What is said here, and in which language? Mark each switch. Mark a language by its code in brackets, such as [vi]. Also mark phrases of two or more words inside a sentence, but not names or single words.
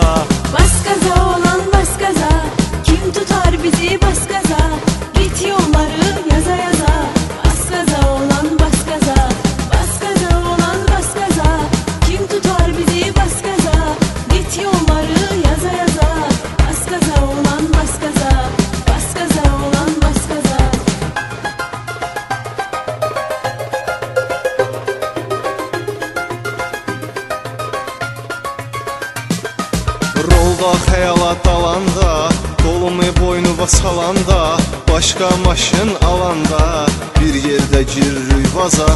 [tr] Bas gaza olan bas gaza, kim tutar bizi bas gaza, git yolları yaza yaza. Bas gaza olan bas gaza, bas gaza olan bas gaza, kim tutar bizi bas gaza, git yolları yaza yaza. Bas gaza olan bas gaza, bas gaza olan bas gaza. [az] Rolda xəyala dalanda, qolumu boynuma salanda, başqa maşın alanda, bir yerdə giririk vaza.